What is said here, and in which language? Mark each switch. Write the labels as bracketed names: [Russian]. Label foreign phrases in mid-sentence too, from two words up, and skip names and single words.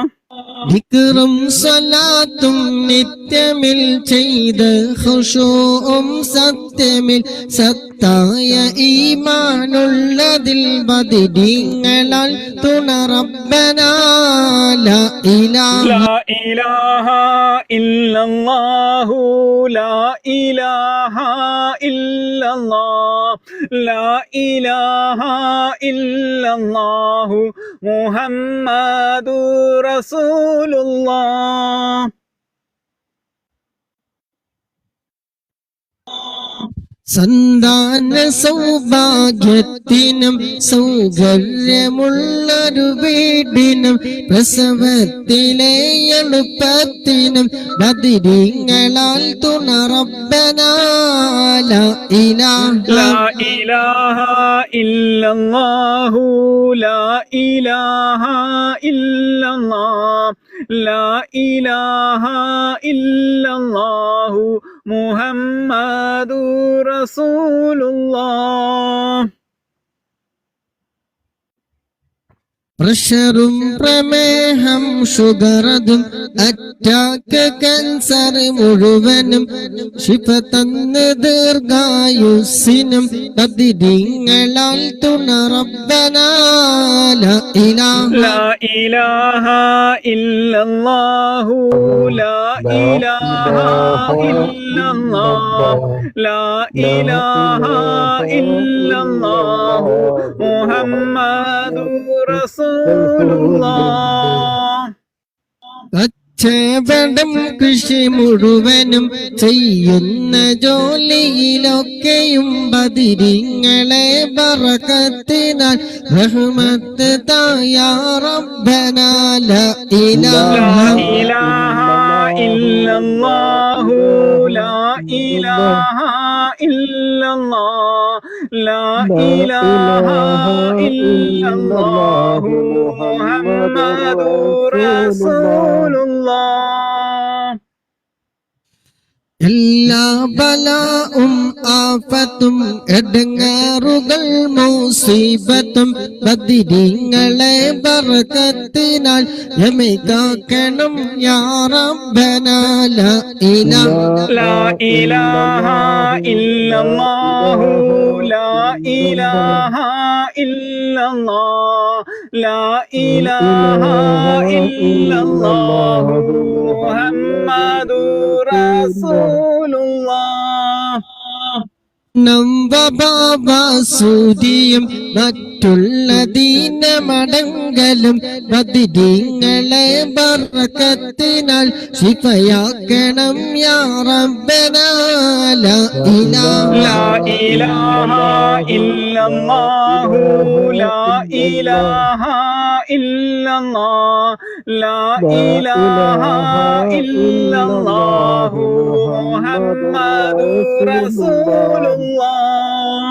[Malayalam] ദിക്റും സ്വലാത്തും നിത്യമിൽ ചെയ്ത് ഖുശൂഉം സത്യമിൽ സത്തായ ഈമാനുള്ളതിൽ ബദരീങ്ങളാൽ തുണ [Arabic] ربنا لا إله لا إله إلا الله لا إله إلا الله لا إله إلا الله محمد رسول الله. [Malayalam] സന്താന സൗഭാഗ്യത്തിനും സൗകര്യമുള്ളൊരു വീടിനും പ്രസവത്തിലെ എളുപ്പത്തിനും ബദിരീങ്ങളാൽ തുണ [Arabic] ربنا لا إله لا إله إلا الله لا إله إلا الله لا إله إلا الله محمد رسول الله. [Malayalam] പ്രഷറും പ്രമേഹം ഷുഗറതും അറ്റാക്ക് ക്യാൻസർ മുഴുവനും ശിഫ തന്ന് ദീർഘായുസ്സിനും ബദിരീങ്ങളാൽ തുണ [Arabic] ربنا لا إله لا إله إلا الله لا إله إلا الله لا إله إلا الله محمد رسول الله. [Malayalam] കച്ചവടം കൃഷി മുഴുവനും ചെയ്യുന്ന ജോലിയിലൊക്കെയും ബദിരീങ്ങളെ ബറകത്തിനാൽ റഹ്മത്ത് തായ [Arabic] ربنا لا إله لا إله إلا الله لا إله إلا الله لا إله إلا الله محمد رسول الله. [Malayalam] എല്ലാ ബലാഉം ആഫത്തും എടങ്ങാറുകൾ മുസീബത്തും ബദിരീങ്ങളെ ബറകത്തിനാൽ യമകാക്കണം [Arabic] يا ربنا لا إله لا إله إلا الله لا إله إلا الله لا إله إلا الله محمد رسول الله. [Malayalam] നവബാബാസൂരിയും മറ്റുള്ള ദീനമടങ്കലും ബദിരീങ്ങളെ ബറകത്തിനാൽ ശിഫയാക്കണം [Arabic] يا ربنا لا إله لا إله إلا الله لا إله إلا الله لا إله إلا الله محمد رسول الله.